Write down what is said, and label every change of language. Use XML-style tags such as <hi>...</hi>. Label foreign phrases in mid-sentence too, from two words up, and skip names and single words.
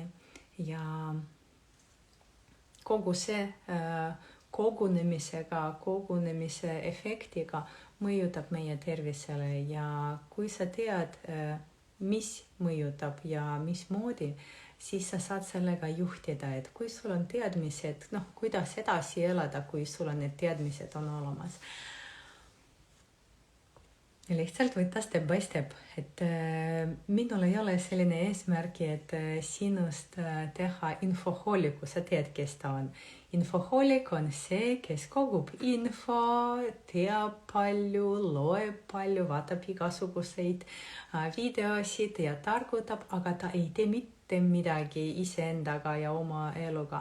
<et>Ja kogu see kogunemise efektiga mõjutab meie tervisele ja kui sa tead, mis mõjutab ja mismoodi, siis sa saad sellega juhtida, et kui sul on teadmised, kuidas edasi elada, kui sul on need teadmised on olemas. Lihtsalt võtta</et> <en>step by step,</en> <et>et minul ei ole selline eesmärgi, et sinust teha infohooliku, sa tead, kes ta on. Infohoolik on see, kes kogub info, teab palju, loeb palju, vaatab igasuguseid videosid ja targutab, aga ta ei tee mitte midagi iseendaga ja oma eluga.</et>